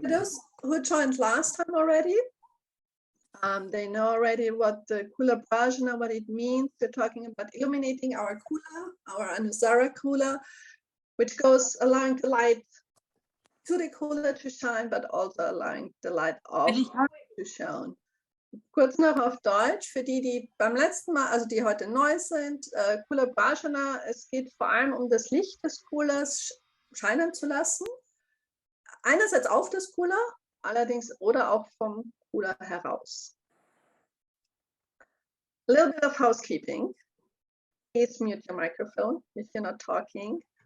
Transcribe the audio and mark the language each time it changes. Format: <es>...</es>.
<en>For those who joined last time already, they know already what the Kula-Bhrājana, what it means. We're talking about illuminating our Kula, our Anusara Kula, which goes allowing the light to the Kula to shine, but also allowing the light off to shine.</en> <de>Kurz noch auf Deutsch, für die beim letzten Mal, also die heute neu sind, Kula-Bhrājana, es geht vor allem um das Licht des Kulas scheinen zu lassen. Einerseits auf das Kula, allerdings oder auch vom Kula heraus.</de> <en>A little bit of housekeeping. Please mute your microphone if you're not talking.</en>